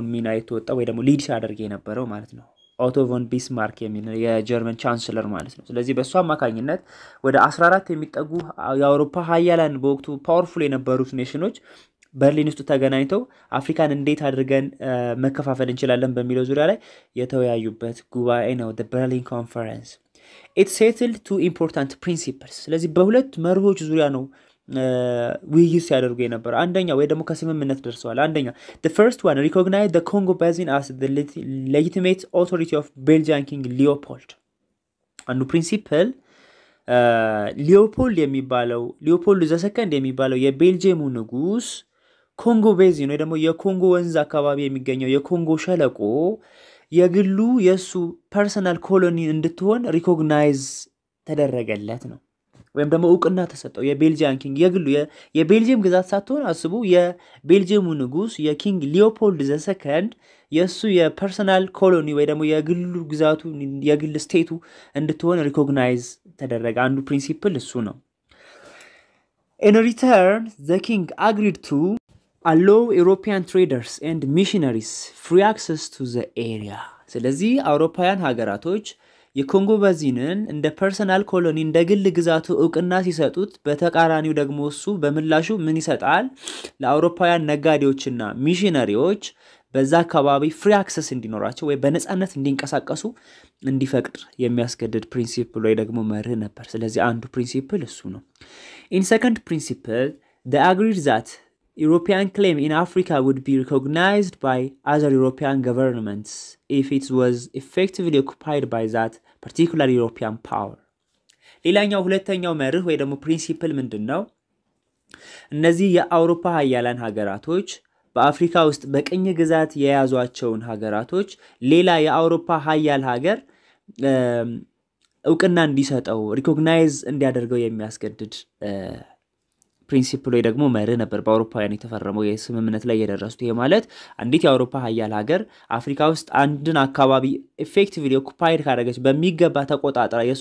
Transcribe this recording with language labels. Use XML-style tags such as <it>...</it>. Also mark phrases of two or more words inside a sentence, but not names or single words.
<am>ሚና የተወጣው ወይ ደግሞ ሊድ ሲያደርግ የነበረው ማለት ነው ኦቶ ቮን ቢስማርክ የሚል የጀርመን ቻንስለር ማለት ነው ስለዚህ በሱ አማካኝነት ወደ 14 የሚጠጉ የአውሮፓ ሀያላን በወቅቱ ፓወርፉል የነበሩት ኔሽኖች በርሊን ውስጥ ተገናኝተው አፍሪካን እንዴት አድርገን መከፋፈል እንችላለን በሚለው ዙሪያ ላይ የተወያዩበት ጉባኤ ነው</am> <en>the Berlin Conference it settled two important principles</en> <am>ስለዚህ በሁለት መርሆች ዙሪያ ነው ውይይት ሲያደርጉ የነበረ አንደኛ ወይ ደግሞ ከስምምነት ደርሰዋል አንደኛ</am> <en>the first one recognized the Congo basin as the legitimate authority of Belgian King Leopold</en> <am>አንዱ ፕሪንሲፕል ሊዮፖልድ ዘ ሰከንድ የሚባለው የቤልጂየሙ ንጉስ ኮንጎ ቤዚን ወይ ደግሞ የኮንጎ ወንዝ አካባቢ የሚገኘው የኮንጎ ሸለቆ የግሉ የሱ</am> <en>personal colony</en> <am>እንድትሆን ሪኮግናይዝ ተደረገለት ነው ወይም ደግሞ ዕውቅና ተሰጠው የቤልጂያን ኪንግ የግሉ የቤልጂየም ግዛት ሳትሆን አስቡ የቤልጂየሙ ንጉስ የኪንግ ሊዮፖልድ ዘ ሰከንድ የሱ የፐርሰናል ኮሎኒ ወይ ደግሞ የግሉ ግዛቱ የግል ስቴቱ እንድትሆን ሪኮግናይዝ ተደረገ አንዱ ፕሪንሲፕል እሱ ነው</am> <en>in return the king agreed to allow European traders and missionaries free access to the area</en> <am>ስለዚህ አውሮፓውያን ሀገራቶች የኮንጎ ባዚንን እንደ ፐርሰናል ኮሎኒ እንደ ግል ግዛቱ ዕውቅና ሲሰጡት በተቃራኒው ደግሞ እሱ በምላሹ ምን ይሰጣል ለአውሮፓውያን ነጋዴዎችና ሚሽነሪዎች በዛ አካባቢ</am> <en>free access</en> <am>እንዲኖራቸው ወይ በነፃነት እንዲንቀሳቀሱ እንዲፈቅድ የሚያስገድድ ፕሪንሲፕል ወይ ደግሞ መርህ ነበር ስለዚህ አንዱ ፕሪንሲፕል እሱ ነው</am> <en>in second principle they agreed that European claim in Africa would be recognized by other European governments if it was effectively occupied by that particular European power.</en> <am>ሌላኛው ሁለተኛው መርህ ወይ ደግሞ ፕሪንሲፕል ምንድነው? እነዚህ የአውሮፓ ሀያላን ሀገራቶች በአፍሪካ ውስጥ በቅኝ ግዛት የያዟቸውን ሀገራቶች ሌላ የአውሮፓ ሀያል ሀገር ዕውቅና እንዲሰጠው ሪኮግናይዝ እንዲያደርገው የሚያስገድድ ፕሪንሲፕል ወይ ደግሞ መርህ ነበር በአውሮፓውያን የተፈረመው የስምምነት ላይ የደረሱት ይሄ ማለት አንዲት የአውሮፓ ሀያል ሀገር አፍሪካ ውስጥ አንድን አካባቢ</am> <en>effectively occupied</en> <am>ካደረገች በሚገባ ተቆጣጣራ የሷ</am>